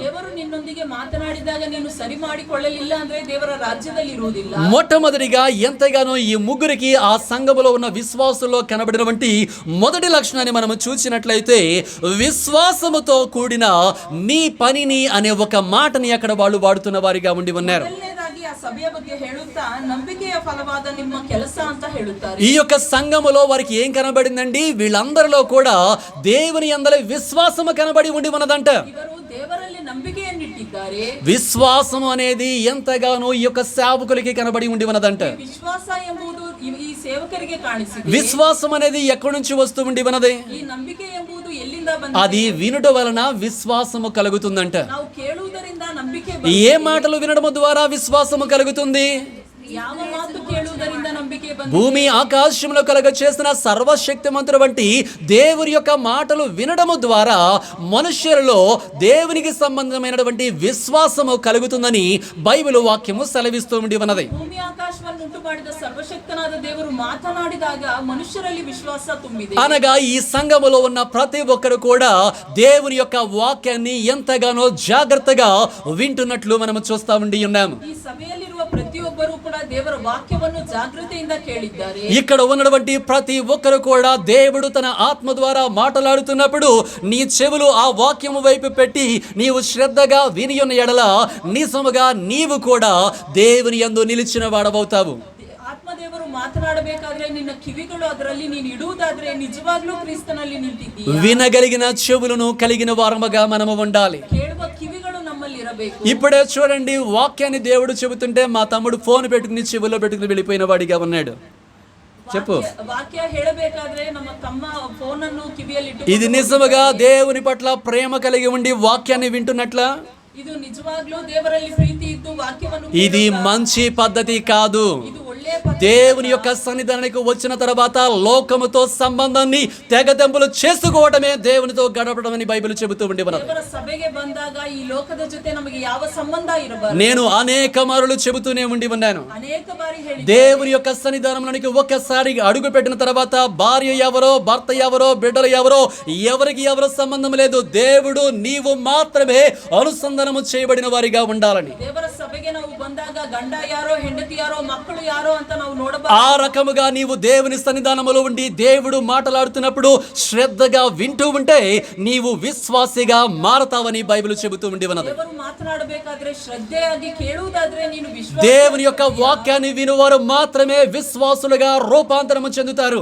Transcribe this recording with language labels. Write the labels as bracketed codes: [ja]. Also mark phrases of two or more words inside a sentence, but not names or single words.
[kn] ದೇವರು ನಿನ್ನೊಂದಿಗೆ ಮಾತನಾಡಿದಾಗ ನೀನು ಸರಿ ಮಾಡಿಕೊಳ್ಳಲಿಲ್ಲ ಅಂದ್ರೆ ದೇವರ ರಾಜ್ಯದಲ್ಲಿ ಇರುವುದಿಲ್ಲ. [te] మొట్టమొదటిగా ఎంతగానో ఈ ముగ్గురికి ఆ సంఘములో ఉన్న విశ్వాసుల్లో కనబడినటువంటి మొదటి లక్షణాన్ని మనము చూసినట్లయితే విశ్వాసముతో కూడిన మీ పనిని అనే ఒక మాటని అక్కడ వాళ్ళు వాడుతున్న వారిగా ఉండి ఉన్నారు. [kn] ಮೊದಲನೇದಾಗಿ ಆ ಸಭೆಯ ಬಗ್ಗೆ ಹೇಳುತ್ತಾ ನಂಬಿಕೆಯ ಫಲವಾದ ನಿಮ್ಮ ಕೆಲಸ ಅಂತ ಹೇಳುತ್ತಾರೆ. [te] ఈ యొక్క సంఘములో వారికి ఏం కనబడిందండి? వీళ్ళందరిలో కూడా దేవుని యందలి విశ్వాసము కనబడి ఉండి ఉన్నదంట. [kn] ಇವರು ದೇವರಲ್ಲಿ ನಂಬಿಕೆಯನ್ನಿಟ್ಟಿದ್ದಾರೆ. [te] విశ్వాసము అనేది ఎంతగానో ఈ యొక్క సేవకులకి కనబడి ఉండి ఉన్నదంట. [kn] ವಿಶ್ವಾಸ ಎಂಬುದು ಈ ಸೇವಕರಿಗೆ ಕಾಣಿಸಿದೆ. [te] విశ్వాసం అనేది ఎక్కడి నుంచి వస్తూ ఉండి ఉన్నది? [kn] ಈ ನಂಬಿಕೆ ಎಂಬುದು ಎಲ್ಲಿಂದ ಬಂದಿದೆ? [te] అది వినుట వలన విశ్వాసము కలుగుతుందంట. [kn] ನಾವು ಕೇಳುವುದರಿಂದ ನಂಬಿಕೆ [te] ఏ మాటలు వినడము ద్వారా విశ్వాసము కలుగుతుంది? [kn] ಯಾವ ಮಾತು ಕೇಳುವುದರಿಂದ ನಂಬಿಕೆ ಬಂದಿದೆ? [te] భూమి ఆకాశంలో కలుగ చేసిన సర్వశక్తిమంతుడు వంటి దేవుని యొక్క మాటలు వినడము ద్వారా మనుష్యులలో దేవునికి సంబంధమైనటువంటి విశ్వాసము కలుగుతుందని బైబిల్ వాక్యము సెలవిస్తూ ఉండి ఉన్నది. [kn] ಭೂಮಿ ಆಕಾಶವನ್ನು ಉಂಟು ಮಾಡಿದ ಸರ್ವಶಕ್ತನಾದ ದೇವರು ಮಾತನಾಡಿದಾಗ ಮನುಷ್ಯರಲ್ಲಿ ವಿಶ್ವಾಸ ತುಂಬಿದೆ. [te] అనగా ఈ సంఘములో ఉన్న ప్రతి ఒక్కరు కూడా దేవుని యొక్క వాక్యాన్ని ఎంతగానో జాగ్రత్తగా వింటున్నట్లు మనము చూస్తా ఉండి ఉన్నాము. [kn] ಈ ಸಭೆಯಲ್ಲಿರುವ ಪ್ರತಿಯೊಬ್ಬರೂ ಕೂಡ ದೇವರ ವಾಕ್ಯವನ್ನು ಜಾಗೃತಿಯಿಂದ ಕೇಳಿದ್ದಾರೆ. [te] ఇక్కడ ఉన్నటువంటి ప్రతి ఒక్కరు కూడా దేవుడు తన ఆత్మ ద్వారా మాట్లాడుతున్నప్పుడు నీ చెవులు ఆ వాక్యము వైపు పెట్టి నీవు శ్రద్ధగా విని ఉన్న ఎడల నిజముగా నీవు కూడా దేవుని యందు నిలిచిన వాడవవుతావు. [kn] ಆತ್ಮದೇವರು ಮಾತನಾಡಬೇಕಾದ್ರೆ ನಿನ್ನ ಕಿವಿಗಳು ಅದರಲ್ಲಿ ನೀನು ಇಡುವುದಾದ್ರೆ ನಿಜವಾಗ್ಲೂ ಕ್ರಿಸ್ತನಲ್ಲಿ ನಿಂತಿದ್ದೀಯ. [te] వినగలిగిన చెవులను కలిగిన వారముగా మనము ఉండాలి. [kn] ಕೇಳುವ ಕಿವಿಗಳು ನಮ್ಮಲ್ಲಿ ಇರಬೇಕು. [te] ఇప్పుడే చూడండి, వాక్యాన్ని దేవుడు చెబుతుంటే మా తమ్ముడు ఫోన్ పెట్టుకుని చెవులో పెట్టుకుని వెళ్ళిపోయిన వాడిగా ఉన్నాడు. చెప్పు, [kn] ವಾಕ್ಯ ಹೇಳಬೇಕಾದ್ರೆ ನಮ್ಮ ತಮ್ಮ ಫೋನ್ ಅನ್ನು ಕಿವಿಯಲ್ಲಿ [te] ఇది నిజముగా దేవుని పట్ల ప్రేమ కలిగి ఉండి వాక్యాన్ని వింటున్నట్ల? [kn] ಇದು ನಿಜವಾಗ್ಲೂ ದೇವರಲ್ಲಿ ಪ್ರೀತಿ ಇದ್ದು ವಾಕ್ಯವನ್ನು [te] ఇది మంచి పద్ధతి కాదు. [kn] ಇದು ಒಳ್ಳೆಯ ಪದ್ಧತಿ. [te] దేవుని యొక్క సన్నిధానానికి వచ్చిన తర్వాత లోకముతో సంబంధాన్ని తెగదెంపులు చేసుకోవడమే దేవునితో గడపడం అని బైబిల్ చెబుతూ ఉండి ఉన్నది. [kn] ದೇವರ ಸಭೆಗೆ ಬಂದಾಗ ಈ ಲೋಕದ ಜೊತೆ ನಮಗೆ ಯಾವ ಸಂಬಂಧ ಇರಬಾರದು. [te] నేను అనేక మారులు చెబుతూనే ఉండి ఉన్నాను. [kn] ಅನೇಕ ಬಾರಿ ಹೇಳಿ [te] దేవుని యొక్క సన్నిధానంలోనికి ఒక్కసారి అడుగు పెట్టిన తర్వాత భార్య ఎవరో, భర్త ఎవరో, బిడ్డలు ఎవరో, ఎవరికి ఎవరో సంబంధం లేదు. దేవుడు నీవు మాత్రమే అనుసంధానము చేయబడిన వారిగా ఉండాలని. [kn] ದೇವರ ಸಭೆಗೆ ನಾವು ಬಂದಾಗ ಗಂಡ ಯಾರೋ, ಹೆಂಡತಿ ಯಾರೋ, ಮಕ್ಕಳು ಯಾರೋ ಅಂತ ನಾವು ನೋಡಬಾರದು. [te] ఆ రకముగా నీవు దేవుని సన్నిధానములో ఉండి దేవుడు మాట్లాడుతున్నప్పుడు శ్రద్ధగా వింటూ ఉంటే నీవు విశ్వాసిగా మారతావని బైబిల్ చెబుతూ ఉండి ఉన్నది. [kn] ದೇವರು ಮಾತನಾಡಬೇಕಾದ್ರೆ ಶ್ರದ್ಧೆಯಾಗಿ ಕೇಳುವುದಾದ್ರೆ ನೀನು ವಿಶ್ವಾಸ. [te] దేవుని యొక్క వాక్యాన్ని వినువారు మాత్రమే విశ్వాసులుగా రూపాంతరము చెందుతారు.